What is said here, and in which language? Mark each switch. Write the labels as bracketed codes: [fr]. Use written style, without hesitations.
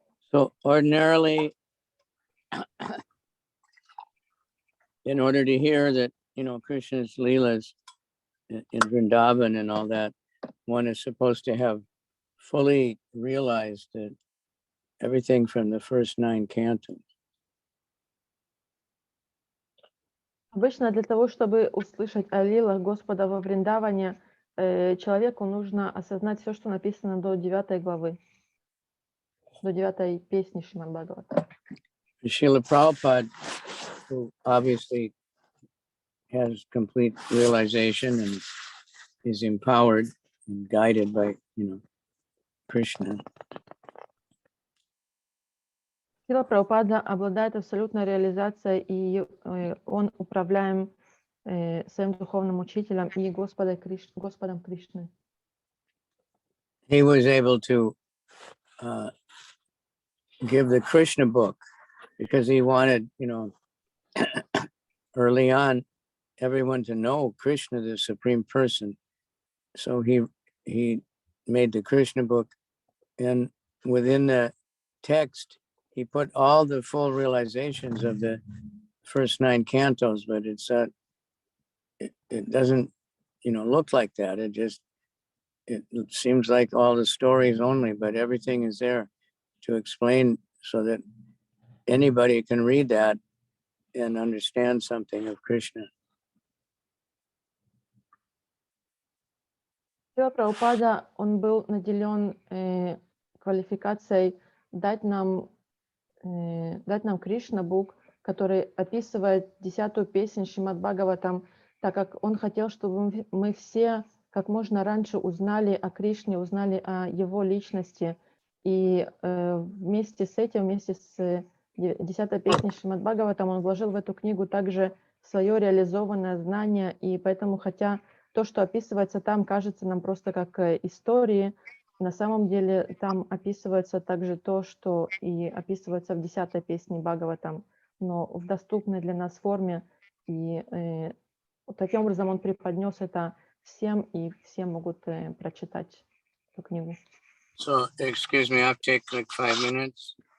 [en] So ordinarily, in order to hear that, Krishna's Leelas in Vrindavan and all that, one is supposed to have fully realized that everything from the first 9 cantos. [ru] Обычно для того, чтобы услышать о лилах Господа во Вриндаване, человеку нужно осознать все, что написано до 9 главы, до 9 песни Шримад Бхагаватам. [en] Srila Prabhupada, who obviously has complete realization and is empowered and guided by, Krishna. [ru] Шрила Прабхупада обладает абсолютной реализацией, и он управляем своим духовным учителем и Господом Кришной. [en] He was able to give the Krishna book because he wanted, early on, everyone to know Krishna, the Supreme Person. So he made the Krishna book, and within the text, he put all the full realizations of the first 9 cantos, but it doesn't, look like that. It seems like all the stories only, but everything is there to explain so that anybody can read that and understand something of Krishna. [ru] Шрила Прабхупада, он был наделен квалификацией дать нам Кришна Бук, который описывает 10-ю песнь Шримад Бхагаватам, так как он хотел, чтобы мы все как можно раньше узнали о Кришне, узнали о его личности. И вместе с этим, вместе с 10-й песней Шримад Бхагаватам, он вложил в эту книгу также свое реализованное знание, и поэтому, хотя то, что описывается там, кажется нам просто как истории, на самом деле там описывается также то, что и описывается в 10-й песне Бхагаватам, но в доступной для нас форме. И таким образом он преподнес это всем, и все могут прочитать эту книгу. [en] So, excuse me, I'll take like 5 minutes.